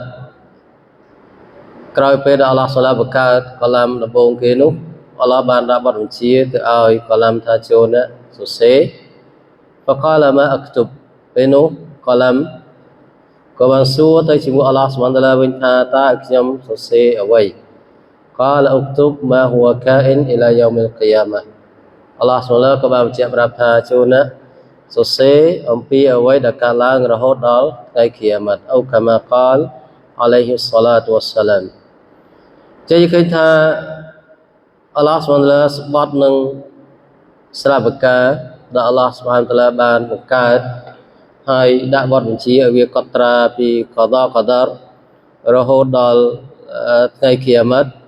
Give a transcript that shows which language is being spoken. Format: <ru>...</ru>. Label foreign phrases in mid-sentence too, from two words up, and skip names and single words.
<km>ក្រោយពេលដែលអល់ឡោះស៊ុបហានតាឡាបង្កើតកឡាំដំបូងគេនោះអល់ឡោះបានដាក់បទបញ្ជាទៅឲ្យកឡាំថាចូលណាសរសេរ</km> <ar>فقال ما اكتب</ar> <km>ពេលនោះក ឡាំក៏បានសួរទៅជាមួយអល់ឡោះស៊ុបហានតាឡាវិញថាតើខ្ញុំសរសេរអ្វី</km> <ar>قال اكتب ما هو كائن الى يوم</ar> <km>القيامه អល់ឡោះស៊ុបហានតាឡាក៏បានបញ្ជាក់ប្រាប់ថាចូលណាសរសេរអំពីអ្វីដែលកើតឡើងរហូតដល់ថ្ងៃគីយ៉ាម៉ាត់</km> <ar>أو كما قال عليه الصلاة والسلام</ar> <km>ចេះឃើញថាអល់ឡោះស៊ុបហានតាឡាស្បត់នឹងស្លាបកាដែលអល់ឡោះស៊ុបហានតាឡាបានបង្កើតហើយដាក់បទបញ្ជាឲ្យវាកត់ត្រាពីកដាររហូតដល់ថ្ងៃគីយ៉ាម៉ាត់</km>